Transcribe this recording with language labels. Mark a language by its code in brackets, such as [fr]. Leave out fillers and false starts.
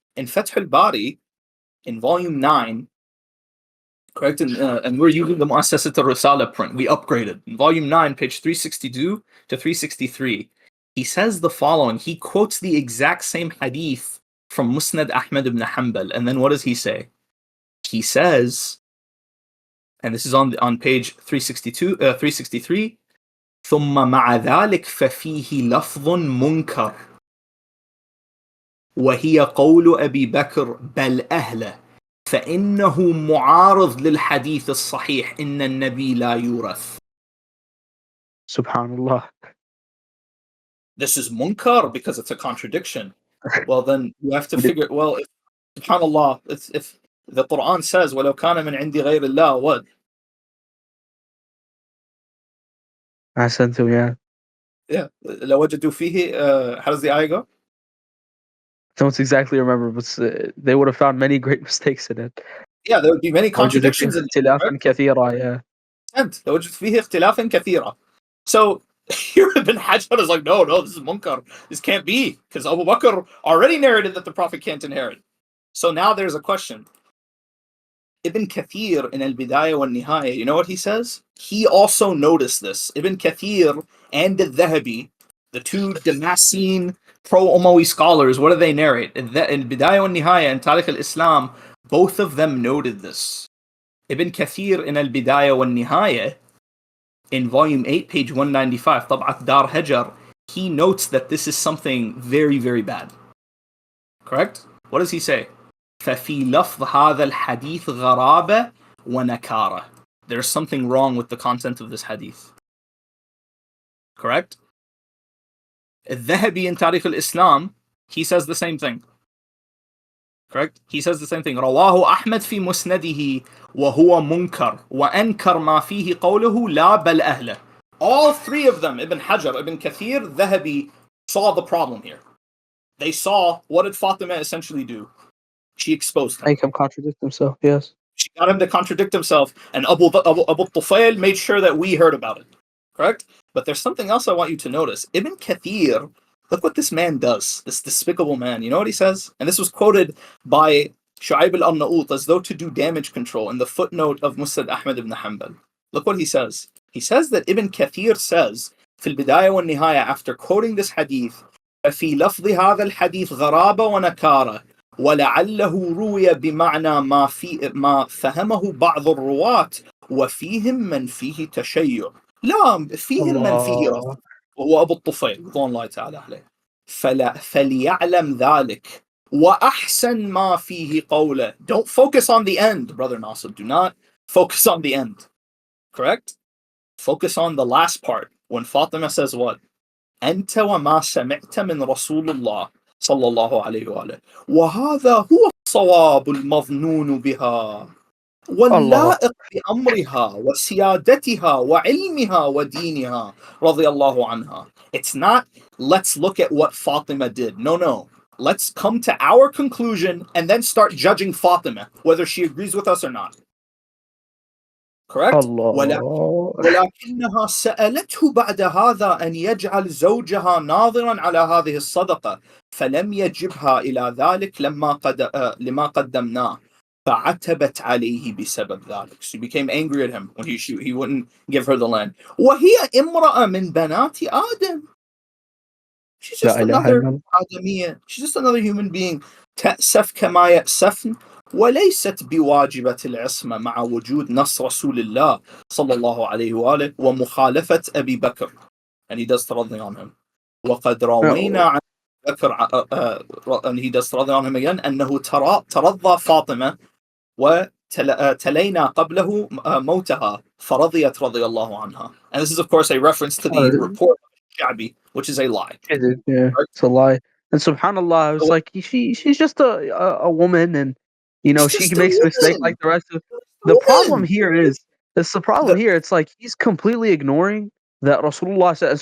[en] In Fath al-Bari, in volume 9, correct? And we're using the Mu'assasat al-Risala print. We upgraded. In volume 9, page 362 to 363. he says the following. He quotes the exact same hadith from Musnad Ahmad ibn Hanbal. And then what does he say? He says, and this is on page 363, [ar] ثم مع ذلك ففيه لفظ منكر وهي قول أبي بكر بل أهله فإنه معارض للحديث الصحيح إن النبي لا يورث. [en] Subhanallah. This is munkar because it's a contradiction. Well, then you have to figure. Well, subhanallah, if the Quran says [ar] وَلَوْ كَانَ مِنْ عِنْدِ غَيْرِ اللَّهِ, [en] what? Ahsantum, yeah. Yeah. [ar] لَوَجَدُوا فِيهِ, [en] how does the ayah go? Don't exactly remember, but they would have found many great mistakes in it. Yeah, there would be many contradictions in it. Right? [ar] اختلافا كثيرا, yeah. And لَوَجَدُوا فِيهِ اخْتِلَافًا كَثِيرًا. [en] So here Ibn Hajar is like, no, this is munkar. This can't be, because Abu Bakr already narrated that the Prophet can't inherit. So now there's a question. Ibn Kathir in al-Bidayah wal-Nihaya, you know what he says? He also noticed this. Ibn Kathir and al-Dhahabi, the two Damascene pro-Umawi scholars, what do they narrate? In al-Bidayah wal-Nihaya and Tariq al-Islam, both of them noted this. Ibn Kathir in al-Bidayah wal-Nihaya, in volume 8, page 195, Tab'at Dar Hajar, he notes that this is something very, very bad. Correct? What does he say? [ar] فَفِي لَفْظ هَذَا الْحَدِيث غَرَابَةٌ وَنَكَارَةٌ. [en] There's something wrong with the content of this hadith. Correct? Al-Dhahabi in Tariq al-Islam, he says the same thing. Correct? He says the same thing. [ar] رواه أحمد في مسنده وهو منكر وأنكر ما فيه قوله لا بل أهله. [en] All three of them, Ibn Hajar, Ibn Kathir, Dhahabi, saw the problem here. They saw, what did Fatima essentially do? She exposed him. Make him contradict himself, yes. She got him to contradict himself, and Abu Tufail made sure that we heard about it. Correct? But there's something else I want you to notice. Ibn Kathir, look what this man does, this despicable man. You know what he says? And this was quoted by Shu'aib al-Arnaut as though to do damage control in the footnote of Musnad Ahmad ibn Hanbal. Look what he says. He says that Ibn Kathir says, في البداية والنهاية, after quoting this hadith, [ar] ففي لفظ هذا الحديث غرابة ونكارة ولعله روي بمعنى ما فهمه بعض الرواة وفيهم من فيه تشيع. لا فيهم من فيه رفض وهو أبو الطفيل رضوان الله تعالى عليه. فليعلم ذلك وأحسن ما فيه قوله. [en] Don't focus on the end, brother Nasib. Do not focus on the end. Correct? Focus on the last part. When Fatima says what? [ar] أنت وما سمعت من رسول الله صلى الله عليه وآله وهذا هو الصواب المظنون بها واللائق بأمرها وسيادتها وعلمها ودينها رضي الله عنها. [en] It's not, let's look at what Fatima did. No. Let's come to our conclusion and then start judging Fatima, whether she agrees with us or not. Correct? [ar] ولكنها سألته بعد هذا أن يجعل زوجها ناظرا على هذه الصدقة فلم يجبها إلى ذلك لما قدمناه فعتبت عليه بسبب ذلك. [en] She became angry at him when he wouldn't give her the land. [ar] وهي امرأة من بنات آدم. [en] She's just another آدمية. She's just another human being. [ar] تأسف كما يأسفن وليست بواجبة العصمة مع وجود نص رسول الله صلى الله عليه وآله ومخالفة أبي بكر. [en] And he does ترضي on him. [ar] وقد روينا عن بكر [en] and he does ترضي on him again [ar] أنه ترضى فاطمة وتلينا قبله موتها فرضيت رضي الله عنها. [en] And this is of course a reference to the report of Sha'bi, which is a lie. Yeah, it's a lie. And subhanallah, it's like she's just a woman, and you know she makes mistakes like the rest of. The problem here is it's like he's completely ignoring that Rasulullah says.